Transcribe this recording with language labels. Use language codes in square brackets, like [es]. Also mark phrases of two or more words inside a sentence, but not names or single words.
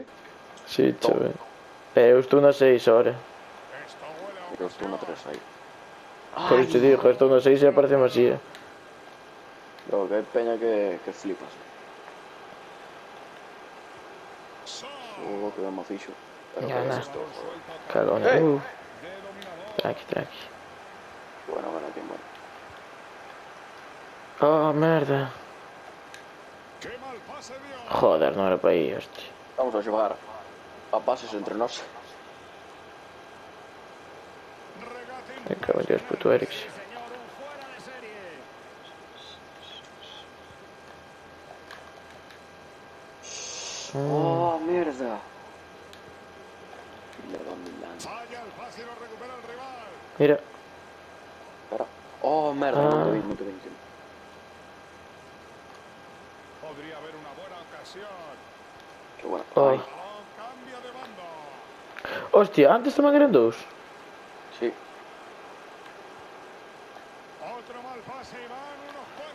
[gl] Sí, chove. Eu estou na 6 ahora. [es] Esto huele a [gl] Mira, estou na 3 aí. Por iso te digo, estou na 6 e aparece así, Bro, que hai peña que flipas. Que me fixo. Pero [es] Ya, que nah. es esto, joder. [gl] Cagona. Hey. [es] de dominador. Tranqui. Bueno, tío, bueno. [gl] Oh, merda. [es] Qué mal pase dio. [gl] Joder, non era para aí, hostia. Vamos a xogar a pases entre nós. [es] Regate Me cago en Dios, puto Eriksen. Sí, señor, un fuera de serie. Oh, mierda. Mierda, Milán. Falla el pase y lo recupera el rival. Mira. Espera. [gl] Oh, merda, non te vi. [es] Podría haber una buena ocasión. Qué bueno. Oh. Ay, Balón cambia de bando. [gl] Hostia, antes tamén eran dous. [es] sí. Otro mal pase y van unos cuantos.